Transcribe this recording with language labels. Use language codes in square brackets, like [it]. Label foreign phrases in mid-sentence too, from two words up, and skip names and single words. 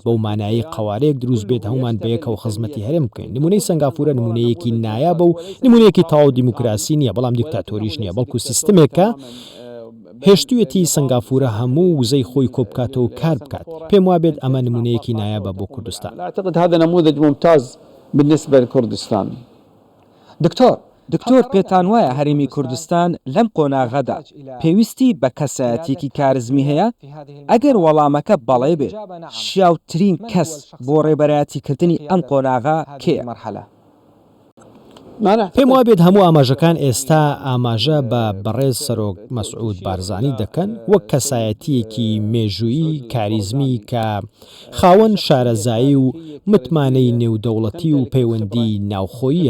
[ckb] بەو مانایی قوارەیەک دروست بێت هەمومان بەیەکەوە خزمەتی هەرێم بکەین. نمونەی سنگاپورە نمونەیەکی نایابە و نمونەیەکی تاو دیموکراسی نییە بەڵام دیکتاتۆریش نییە بەڵکو سیستمێکە هێشتویەتی سنگافورە هەموو وزەی خۆی کۆبکاتەوە کار بکات پێم وابێت ئەمە نمونەیەکی نایابە بۆ کوردستان. [ar] أعتقد هذا نموذج ممتاز بالنسبة لكردستان. [ckb] دکتۆر پێتان وایە هەرێمی کوردستان لەم قۆناغەدا پێویستی بە کەسایەتێکی کارزمی هەیە؟ ئەگەر وەڵامەکە بەڵێ بێت شیاوترین کەس بۆ ڕێبەرایەتیکردنی ئەم قۆناغا کێیە؟ پێم وابێت هەموو ئاماژەکان ئێستا ئاماژە بە بەڕێز سەرۆک مەسعود بارزانی دەکەن وەک کەسایەتیەکی مێژوویی کاریزمی کە خاوەن شارەزایی و متمانەی نێودەوڵەتی و پەیوەندی ناوخۆییە.